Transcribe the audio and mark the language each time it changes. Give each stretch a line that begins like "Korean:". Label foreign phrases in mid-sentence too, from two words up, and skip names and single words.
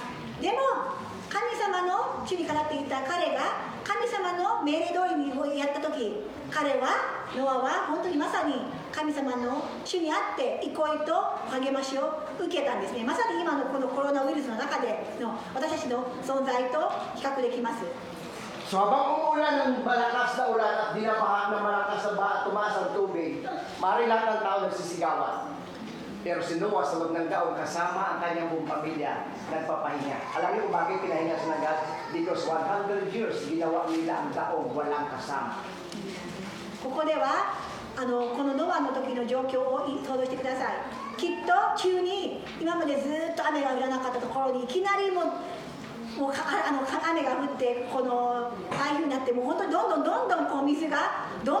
Japanese: でも、神様の主にかなっていた彼が、神様の命令通りにやった時、彼はノアは本当にまさに神様の主にあって憩いと励ましを受けたんですね。まさに今のこのコロナウイルスの中での私たちの存在と比較できます。
Filipino: So habang umuulan ng malakas na ulan at dinabaha ng malakas na baha at tumaas ang tubig, maaari lahat ng tao nagsisigawan. Pero si Noah sa loob ng daong kasama ang kanyang buong pamilya nagpapahinga. Alam niyo kung bakit pinahinga sa God?
English: Because 100 years
Filipino: ginawa nila ang daong walang kasama.
Japanese: ここではこのノアの時の状況を想像してください。きっと急に今までずっと雨が降らなかったところにいきなりもう雨が降ってこのああいう風になってもう本当にどんどんこう水がどん